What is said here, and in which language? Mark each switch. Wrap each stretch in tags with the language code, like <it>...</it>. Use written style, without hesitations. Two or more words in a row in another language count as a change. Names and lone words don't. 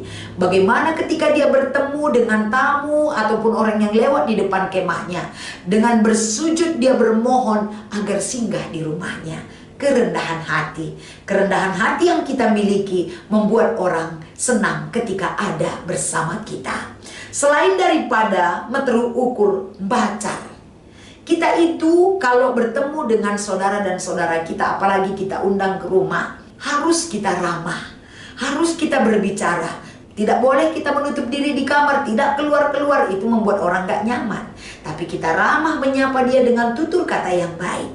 <id>Bagaimana ketika dia bertemu dengan tamu ataupun orang yang lewat di depan kemahnya, dengan bersujud dia bermohon agar singgah di rumahnya. Kerendahan hati. Kerendahan hati yang kita miliki membuat orang senang ketika ada bersama kita. Selain daripada meteru ukur bacar, kita itu kalau bertemu dengan saudara dan saudara kita, apalagi kita undang ke rumah, harus kita ramah, harus kita berbicara. Tidak boleh kita menutup diri di kamar, tidak keluar-keluar, itu membuat orang gak nyaman. Tapi kita ramah menyapa dia dengan tutur kata yang baik.</id>